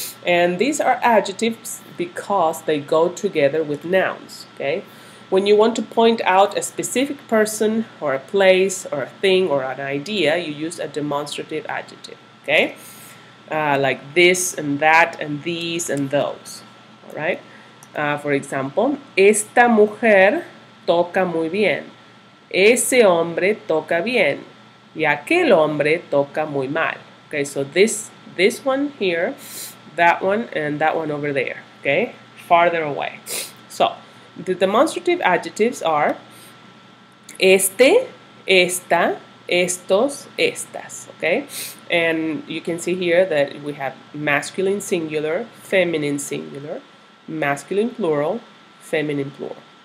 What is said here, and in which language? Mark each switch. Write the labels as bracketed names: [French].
[English] And these are adjectives because they go together with nouns, okay? When you want to point out a specific person or a place or a thing or an idea, you use a demonstrative adjective, okay? Like this and that and these and those, all right? For example, [Spanish] esta mujer toca muy bien. Ese hombre toca bien. Y aquel hombre toca muy mal. [English] Okay, so this one here, that one, and that one over there. Okay, farther away. So the demonstrative adjectives are [Spanish] este, esta, estos, estas. [English] Okay, and you can see here that we have masculine singular, feminine singular, masculine plural, feminine plural.